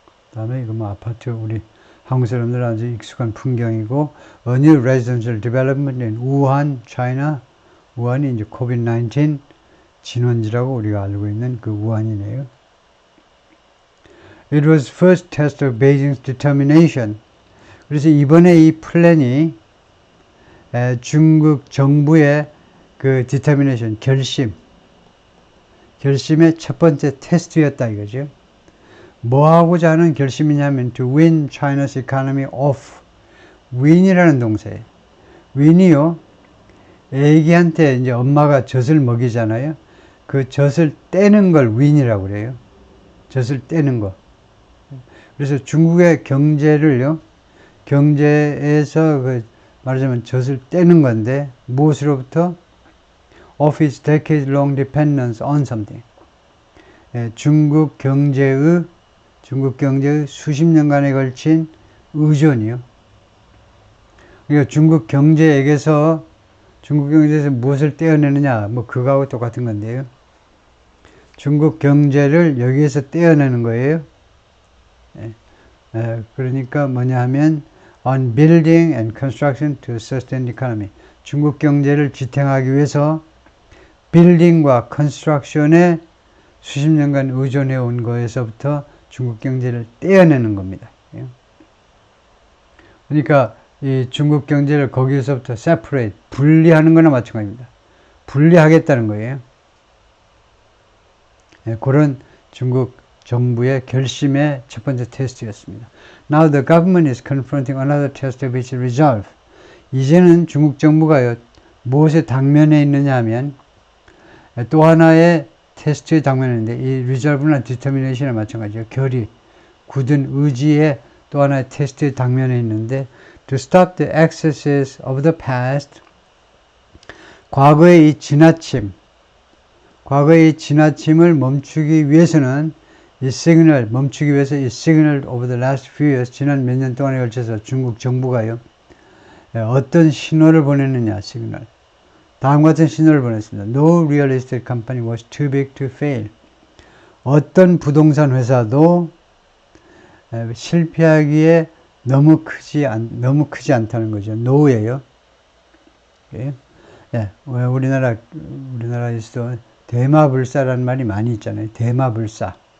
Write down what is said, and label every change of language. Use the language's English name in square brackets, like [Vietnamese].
[Korean] 그 다음에 이거 뭐 아파트 우리 한국 사람들 아주 익숙한 풍경이고 [English] A new residential development in Wuhan, China. [Korean] 우한이 이제 COVID-19 진원지라고 우리가 알고 있는 그 우한이네요. [English] It was first test of Beijing's determination. [Korean] 그래서 이번에 이 플랜이 중국 정부의 그 determination, 결심의 첫 번째 테스트였다 이거죠. 뭐 하고자 하는 결심이냐면 [English] to win China's economy off. [Korean] win이라는 동사예요. win이요. 애기한테 이제 엄마가 젖을 먹이잖아요. 그 젖을 떼는 걸 win이라고 그래요. 젖을 떼는 거. 그래서 중국의 경제를요. 경제에서 그 말하자면 젖을 떼는 건데 무엇으로부터? [English] Of its decade-long dependence on something. [Korean] 중국 경제의 수십 년간에 걸친 의존이요. 그러니까 중국 경제에서 무엇을 떼어내느냐, 뭐 그거하고 똑같은 건데요. 중국 경제를 여기에서 떼어내는 거예요. 그러니까 뭐냐 하면 [English] on building and construction to sustain the economy. [Korean] 중국 경제를 지탱하기 위해서 빌딩과 컨스트럭션에 수십 년간 의존해 온 거에서부터 중국 경제를 떼어내는 겁니다. 그러니까 이 중국 경제를 거기에서부터 separate, 분리하는 거나 마찬가지입니다. 분리하겠다는 거예요. 그런 중국 정부의 결심의 첫 번째 테스트였습니다. [English] Now the government is confronting another test of its resolve. [Korean] 이제는 중국 정부가요, 무엇에 당면해 있느냐 하면 또 하나의 테스트에 당면해 있는데 이 resolve나 determination에 마찬가지예요. 결의, 굳은 의지의 또 하나의 테스트에 당면해 있는데 [English] to stop the excesses of the past. [Korean] 과거의 이 지나침을 멈추기 위해서는 이 시그널, 멈추기 위해서 이 시그널 [English] over the last few years, [Korean] 지난 몇 년 동안에 걸쳐서 중국 정부가요, 어떤 신호를 보냈느냐, 시그널. 다음과 같은 신호를 보냈습니다. [English] No real estate company was too big to fail. [Korean] 어떤 부동산 회사도 실패하기에 너무 크지 않다는 거죠. no예요. 우리나라에서도 대마불사라는 말이 많이 있잖아요. 대마불사.